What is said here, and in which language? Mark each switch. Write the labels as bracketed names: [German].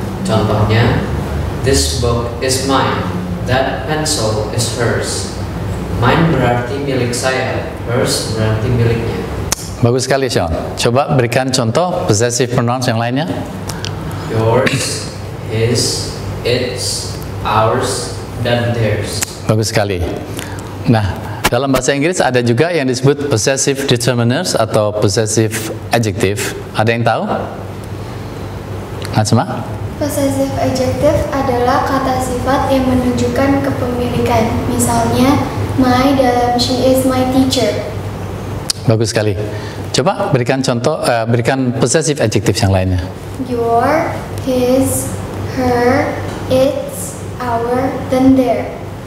[Indonesian] Contohnya, [English] this book is mine, that pencil is hers. [Indonesian] Mine berarti milik saya, hers berarti miliknya. Bagus sekali, Sean. Coba berikan contoh possessive pronouns yang lainnya. [English] Yours, his, its, ours, dan theirs. [Indonesian] Bagus sekali. Nah, dalam bahasa Inggris ada juga yang disebut possessive determiners atau possessive adjective. Ada yang tahu? Najma? Possessive adjective adalah kata sifat yang menunjukkan kepemilikan. Misalnya, my dalam [English] she is my teacher. [Indonesian] Bagus sekali. Coba berikan contoh, berikan possessive adjectives yang lainnya. [English] Your, his, her, its, our, then their.